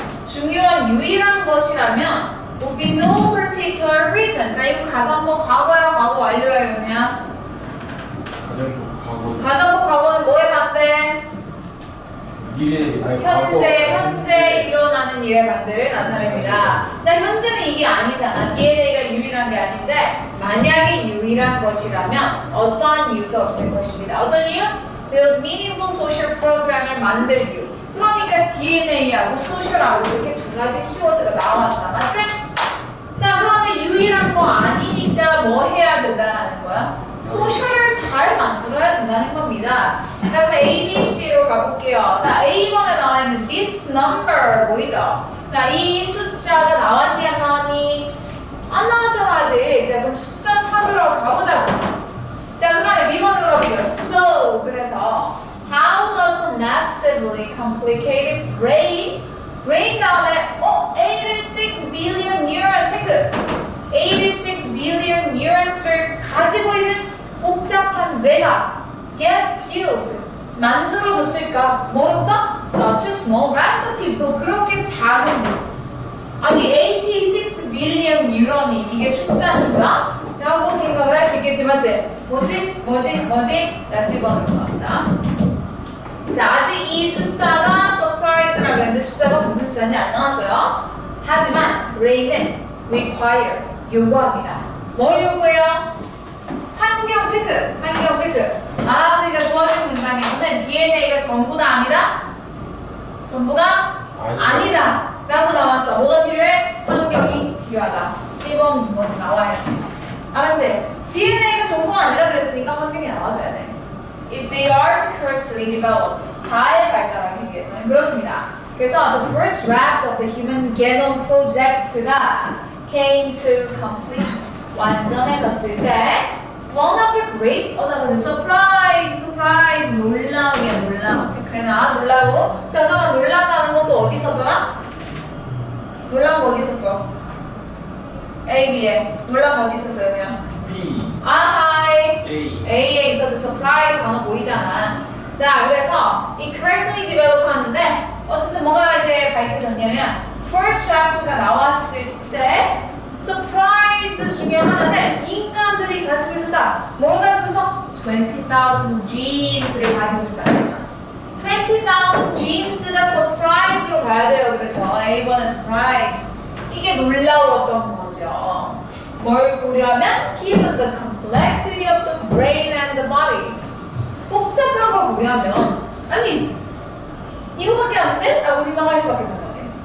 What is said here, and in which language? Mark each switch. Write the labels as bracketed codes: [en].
[ko] 중요한 유일한 것이라면 [en] would be no particular reason. [ko] 자, 이거 가정법 과거야, 과거 완료야, 그냥. 가정법 과거 가정법 과거는 뭐에 반대? 미래 아니 현재 일어나는 일의 반대를 나타냅니다. 그러니까 현재는 이게 아니잖아. DNA가 유일한 게 아닌데 만약에 유일한 것이라면 어떠한 이유도 없을 것입니다. 어떤 이유? [en] The meaningful social program을 [ko] 만들기. 그러니까 DNA하고 소셜하고 이렇게 두 가지 키워드가 나왔다. 맞지? 자, 그런데 유일한 거 아니니까 뭐 해야 된다는 거야? 소셜을 잘 만들어야 된다는 겁니다. 자, 그럼 A, B, C로 가볼게요. 자, A번에 나와 있는 [en] this number [ko] 보이죠? 자, 이 숫자가 나왔니 안 나왔니? 안 나왔잖아 아직. 자, 그럼 숫자 찾으러 가보자고. 자, 그 다음에 B번으로 가볼게요. [en] So, [ko] 그래서 [en] how does a massively complicated brain [ko] 다음에 [en] 86 billion neurons 체크. [ko] 86 billion neurons를 가지고 있는 복잡한 뇌가 [en] get built [ko] 만들어졌을까? 뭐랄까? [en] Such a small recipe. [ko] 또 그렇게 작은 아니 86 billion 뉴런이 이게 숫자인가? 라고 생각을 할 수 있겠지 맞지? 뭐지? 자, 10번으로 가자. 자, 아직 이 숫자가 surprise라고 했는데 숫자가 무슨 숫자인지 안 나왔어요. 하지만 brain은 require 요구합니다. 뭘 요구해요? 환경 체크. 아, 그러니까 좋아지는 문장에서는 DNA가 전부가 아니다? 전부가 아니다 라고 나왔어. 뭐가 필요해? 환경이 필요하다. C번 먼저 나와야지. 알았지? DNA가 전부가 아니라 그랬으니까 환경이 나와줘야 돼. [en] If they are correctly developed, [ko] 잘 발달하기 위해서는 그렇습니다. 그래서 [en] the first draft of the Human Genome Project가 came to completion. [ko] 완전해졌을 때 [en] one of the great surprise [ko] 놀라움이야. 체크해놔. 놀라움. 잠깐만, 놀랍다는 건 또 어디 있었더라? 놀라움 어디 있었어? A, B에 놀라움 어디 있었어요? 그냥 B 아하이 A A에 있어서 surprise 단어 보이잖아. 자, 그래서 이 [en] correctly develop [ko] 하는데 어쨌든 뭐가 이제 밝혀졌냐면 [en] first draft [ko] 가 나왔을 때 surprise 중에 하나는 인간들이 가지고 있었다. 뭘 가지고 있어? 20,000 genes를 가지고 있었다. 20,000 genes가 surprise로 가야 돼요. 그래서 A번은 surprise. 이게 놀라웠던 거죠. 뭘 고려하면 [en] given the complexity of the brain and the body. [ko] 복잡한 걸 고려하면 아니 이거밖에 안 돼? 라고 생각할 수밖에 없는 거지.